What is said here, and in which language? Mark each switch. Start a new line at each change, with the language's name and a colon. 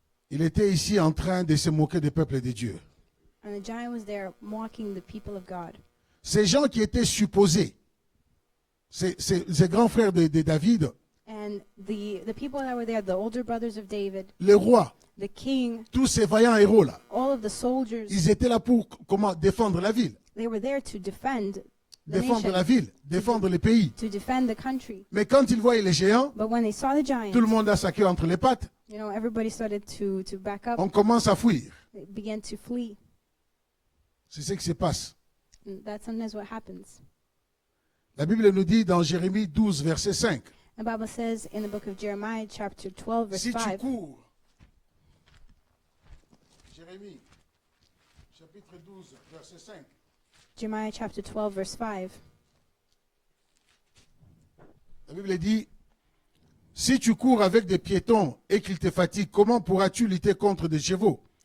French: Il était ici en train de se moquer des peuples de Dieu.
English: And the giant was there mocking the people of God.
French: Ces gens qui étaient supposés, ces grands frères de David,
English: And the people that were there, the older brothers of David,
French: les rois,
English: the king,
French: tous ces vaillants héros là,
English: all of the soldiers,
French: ils étaient là pour comment défendre la ville,
English: they were there to defend the
French: défendre la
English: nation,
French: ville, défendre le pays.
English: to defend the country.
French: Mais quand ils voyaient les géants,
English: But when they saw the giant,
French: tout le monde a sa queue entre les pattes,
English: you know, everybody started to back up.
French: on commence à fuir.
English: They began to flee.
French: C'est ce qui se passe.
English: And that's sometimes what happens.
French: La Bible nous dit dans Jérémie 12, verset 5,
English: The Bible says in the book of Jeremiah, chapter 12, verse
French: si tu
English: 5,
French: cours, Jérémie, chapitre 12, verset 5,
English: Jeremiah chapter 12, verse 5,
French: la Bible dit, si tu cours avec des piétons et qu'ils te fatiguent, comment pourras-tu lutter contre des chevaux?